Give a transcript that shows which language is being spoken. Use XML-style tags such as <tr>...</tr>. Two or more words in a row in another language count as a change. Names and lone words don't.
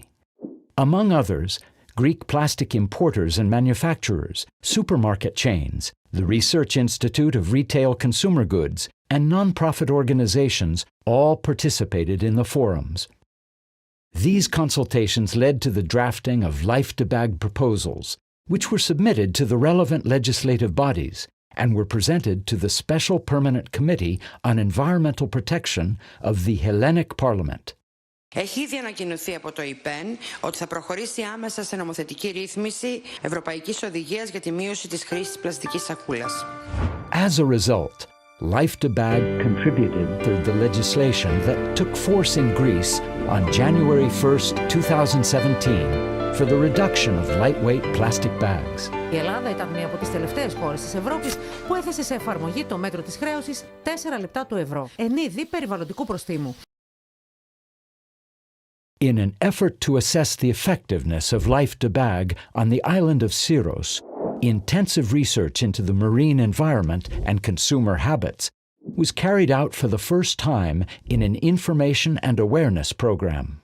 <en>Among others, Greek plastic importers and manufacturers, supermarket chains, the Research Institute of Retail Consumer Goods, and non-profit organizations all participated in the forums. These consultations led to the drafting of LIFE DEBAG proposals, which were submitted to the relevant legislative bodies and were presented to the Special Permanent Committee on Environmental Protection of the Hellenic Parliament.</en> <el>Έχει ήδη ανακοινωθεί από το ΙΠΕΝ ότι θα προχωρήσει άμεσα σε νομοθετική ρύθμιση Ευρωπαϊκής Οδηγίας για τη μείωση της χρήσης της πλαστικής σακούλας.</el> <en>As a result, LIFE DEBAG contributed to the legislation that took force in Greece on January 1, 2017 for the reduction of lightweight plastic bags.</en> <el>Η Ελλάδα ήταν μία από τις τελευταίες χώρες της Ευρώπης που έθεσε σε εφαρμογή το μέτρο της χρέωσης 4 λεπτά του ευρώ, εν είδη περιβαλλοντικού προστίμου.</el> <en>In an effort to assess the effectiveness of LIFE DEBAG on the island of Syros, intensive research into the marine environment and consumer habits was carried out for the first time in an information and awareness program.</en>